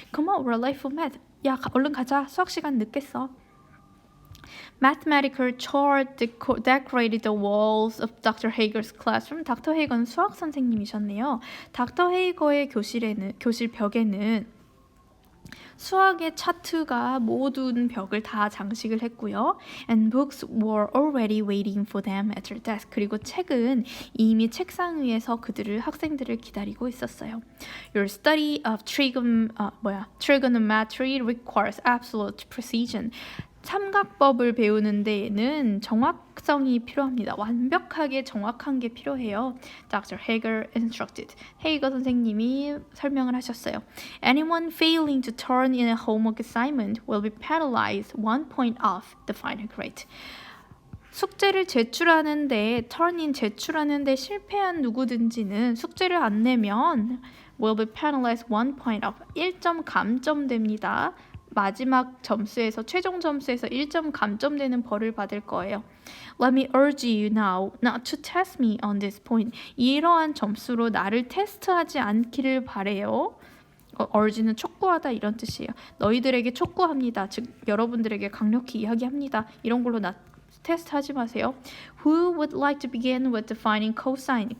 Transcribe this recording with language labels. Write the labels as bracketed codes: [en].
[en] Come on, we're late for math. [ko] 야, 얼른 가자. 수학 시간 늦겠어. [en] Mathematical chart decorated the walls of Dr. Hager's classroom. [ko] 닥터 헤이거는 수학 선생님이셨네요. 닥터 헤이거의 교실 벽에는 수학의 차트가 모든 벽을 다 장식을 했고요. [en] And books were already waiting for them at their desk. [ko] 그리고 책은 이미 책상 위에서 학생들을 기다리고 있었어요. [en] Your study of trigonometry requires absolute precision. [ko] 삼각법을 배우는 데에는 정확성이 필요합니다. 완벽하게 정확한 게 필요해요. [en] Dr. Hager instructed. [ko] 헤이거 선생님이 설명을 하셨어요. [en] Anyone failing to turn in a homework assignment will be penalized 1 point off the final grade. [ko] 숙제를 제출하는데 제출하는데 실패한 누구든지는 숙제를 안 내면 [en] will be penalized 1 point off [ko] 1점 감점됩니다. 마지막 점수에서 최종 점수에서 1점 감점되는 벌을 받을 거예요. [en] Let me urge you now not to test me on this point. [ko] 이러한 점수로 나를 테스트하지 않기를 바래요. urge는 촉구하다 이런 뜻이에요. 너희들에게 촉구합니다. 즉 여러분들에게 강력히 이야기합니다. 이런 걸로 테스트하지 마세요. [en] Who would like to begin with defining cosine?